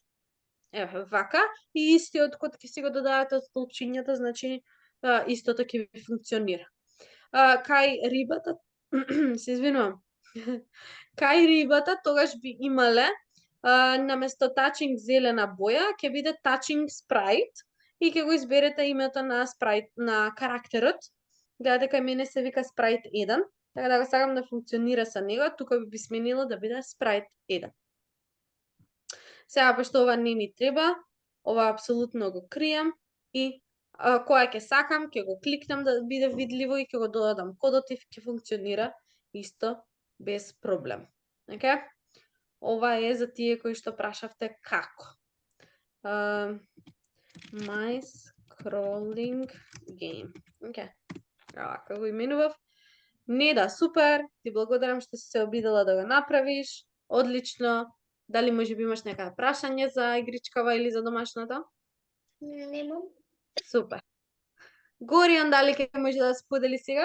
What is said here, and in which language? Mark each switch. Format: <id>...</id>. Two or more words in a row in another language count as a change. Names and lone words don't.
<mk>Еве, вака, и истиот код ќе си го додавате од столчињата, значи истото ќе ви функционира. Кај рибата, се извинувам, кај рибата тогаш би имале наместо touching зелена боја, ќе биде</mk> <en>touching sprite</en> <mk>и ќе го изберете името на sprite на карактерот. Гледате, кај мене се вика sprite 1, така да го сакам да функционира со него, тука би сменила да биде sprite 1. Сега, пошто ова не ми треба, ова апсолутно го кријам и која ќе сакам, ќе го кликнам да биде видливо и ќе го додадам кодот и ќе функционира исто без проблем. Океј? Ова е за тие кои што прашавте како.</mk> <en>My scrolling game.</en> <mk>Океј. Вака го именував. Неда, супер. Ти благодарам што си се обидела да го направиш. Одлично. Дали може би имаш нека прашање за игричкава или за домашното? Немам. Супер. Горион, дали ќе може да сподели сега?</mk>